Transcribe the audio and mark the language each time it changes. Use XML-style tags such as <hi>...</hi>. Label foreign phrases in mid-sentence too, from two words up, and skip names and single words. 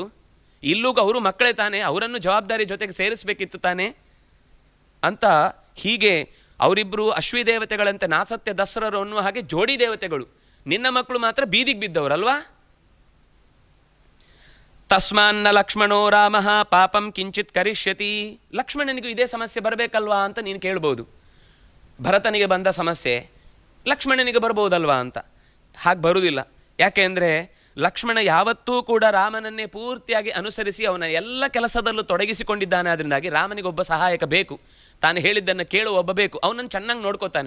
<kn>ಇಲ್ಲೂ ಅವರು ಮಕ್ಕಳೇ ತಾನೆ, ಅವರನ್ನು ಜವಾಬ್ದಾರಿ ಜೊತೆಗೆ ಸೇರಿಸಬೇಕಿತ್ತು ತಾನೆ ಅಂತ. ಹೀಗೆ ಅವರಿಬ್ಬರು ಅಶ್ವಿ ದೇವತೆಗಳಂತೆ ನಾಸತ್ಯ ದಸರರು ಅನ್ನುವ ಹಾಗೆ ಜೋಡಿ ದೇವತೆಗಳು. ನಿನ್ನ ಮಕ್ಕಳು ಮಾತ್ರ ಬೀದಿಗೆ ಬಿದ್ದವರಲ್ವಾ?</kn> <sa>ತಸ್ಮಾನ್ನ ಲಕ್ಷ್ಮಣೋ ರಾಮ ಪಾಪಂ ಕಿಂಚಿತ್ ಕರಿಷ್ಯತಿ.</sa> <kn>ಲಕ್ಷ್ಮಣನಿಗೂ ಇದೇ ಸಮಸ್ಯೆ ಬರಬೇಕಲ್ವಾ ಅಂತ ನೀನು ಕೇಳ್ಬೋದು. ಭರತನಿಗೆ ಬಂದ ಸಮಸ್ಯೆ ಲಕ್ಷ್ಮಣನಿಗೆ ಬರ್ಬೋದಲ್ವಾ ಅಂತ. ಹಾಗೆ ಬರುವುದಿಲ್ಲ. ಯಾಕೆಂದರೆ ಲಕ್ಷ್ಮಣ ಯಾವತ್ತೂ ಕೂಡ ರಾಮನನ್ನೇ ಪೂರ್ತಿಯಾಗಿ ಅನುಸರಿಸಿ ಅವನ ಎಲ್ಲ ಕೆಲಸದಲ್ಲೂ ತೊಡಗಿಸಿಕೊಂಡಿದ್ದಾನೆ. ಅದರಿಂದಾಗಿ ರಾಮನಿಗೊಬ್ಬ ಸಹಾಯಕ ಬೇಕು, ತಾನು ಹೇಳಿದ್ದನ್ನು ಕೇಳುವ ಒಬ್ಬ ಬೇಕು, ಅವನನ್ನು ಚೆನ್ನಾಗಿ ನೋಡ್ಕೋತಾನೆ.</kn>